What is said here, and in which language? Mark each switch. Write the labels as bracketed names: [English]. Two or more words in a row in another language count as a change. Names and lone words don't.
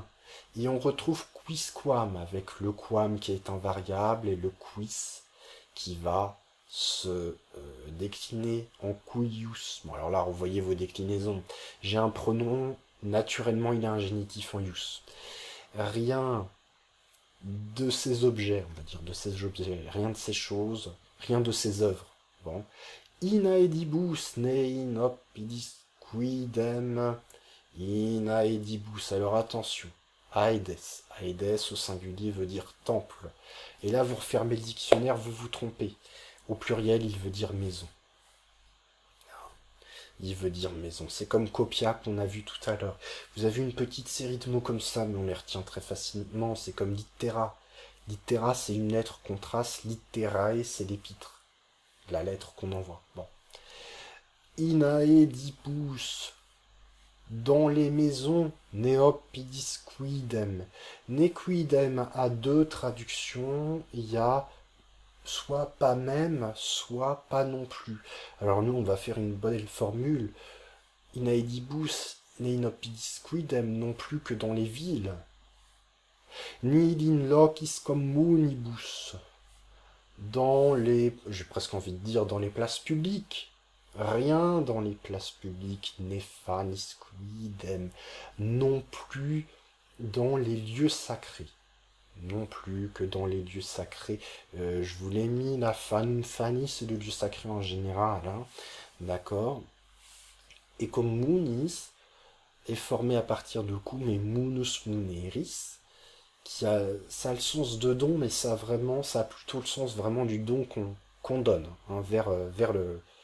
[French] Et on retrouve quisquam avec le quam qui est invariable et le quis qui va se décliner en cuius. Bon, alors là, vous voyez vos déclinaisons. J'ai un pronom, naturellement, il a un génitif en ius. Rien de ces objets, on va dire de ces objets, rien de ces choses, rien de ces œuvres. Bon. [Latin] In aedibus ne in oppidis quidem in aedibus. [French] Alors attention, [Latin] aedes. [French] Aedes au singulier veut dire temple. Et là, vous refermez le dictionnaire, vous vous trompez. Au pluriel, il veut dire maison. Il veut dire maison. C'est comme copia qu'on a vu tout à l'heure. Vous avez une petite série de mots comme ça, mais on les retient très facilement. C'est comme littera. Littera, c'est une lettre qu'on trace. Litterae, c'est l'épître. La lettre qu'on envoie. Bon. [Latin] In aedibus. [French] Dans les maisons, [Latin] neopidis quidem. [French] Nequidem a deux traductions. Il y a soit pas même, soit pas non plus. Alors nous, on va faire une bonne formule. [Latin] In aedibus, ne in oppidis quidem, [French] non plus que dans les villes. [Latin] Nil in locis communibus. [French] Dans les, j'ai presque envie de dire, dans les places publiques. Rien dans les places publiques. [Latin] Nephanis quidem. [French] Non plus dans les lieux sacrés. Non plus que dans les lieux sacrés. Je vous l'ai mis, la Fani, c'est le lieu sacré en général. Hein. D'accord. Et comme Munis est formé à partir de coup, mais [Latin] Munus Muneris, [French] ça a le sens de don, mais ça a plutôt le sens vraiment du don qu'on donne hein, vers le.